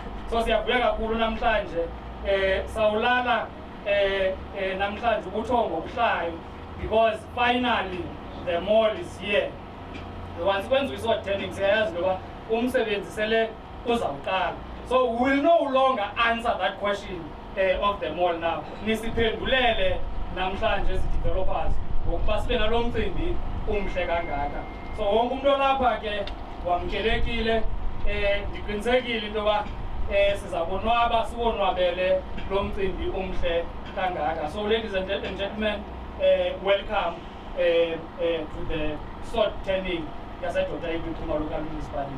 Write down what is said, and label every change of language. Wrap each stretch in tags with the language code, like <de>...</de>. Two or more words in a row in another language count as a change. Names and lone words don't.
<xh>So siyavuya kakhulu namhlanje sawulala namhlanje ubuthongo obuhlayo</xh> <en>because finally the mall is here.</en> <xh>Once kwenziwa iso-turning siyayazi ngoba umsebenzi sele uzawuqala.</xh> <en>So we will no longer answer that question of the mall now.</en> <xh>Nisiphendulele namhlanje ezi-developers ngokuba sibe nalo mcimbi umhle kangaka. So wonke umuntu olapha ke wamkelekile, ndiqinisekile into yoba sizabonwaba siwonwabele lo mcimbi umhle kangaka.</xh> <en>So ladies and gentlemen, welcome to the sword turning yaseDoda Ikwiphume local municipality.</en>